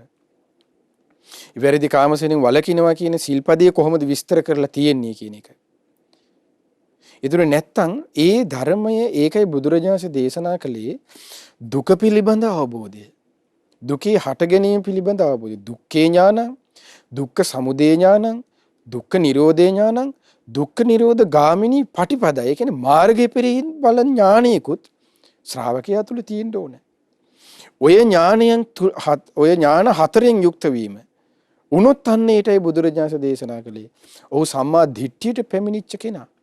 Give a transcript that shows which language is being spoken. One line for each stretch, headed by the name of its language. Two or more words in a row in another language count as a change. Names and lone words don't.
Sinhala: වැරදි කාමසෙනින් වලකිනවා කියන සිල්පදයේ කොහොමද විස්තර කරලා තියෙන්නේ කියන එක. ඒතර නැත්තම් ඒ ධර්මය ඒකයි බුදුරජාණන් දේශනා කළේ දුක පිළිබඳ අවබෝධය. දුකේ හට ගැනීම පිළිබඳ අවබෝධය.
Pali: දුක්ඛේ ඥානං, දුක්ඛ සමුදය ඥානං, දුක්ඛ නිරෝධේ ඥානං, දුක්ඛ නිරෝධ ගාමිනී පටිපදා.
Sinhala: ඒ කියන්නේ මාර්ගයේ පෙරෙහින් බල ඥානියකුත් ශ්‍රාවකයා තුල තියෙන්න ඕනේ. ඔය ඥාන හතරෙන් යුක්ත වීම උනොත් අන්න ඒටයි බුදුරජාණන් දේශනා කළේ. ඔහු සම්මා දිට්ඨියට පැමිණිච්ච කෙනා.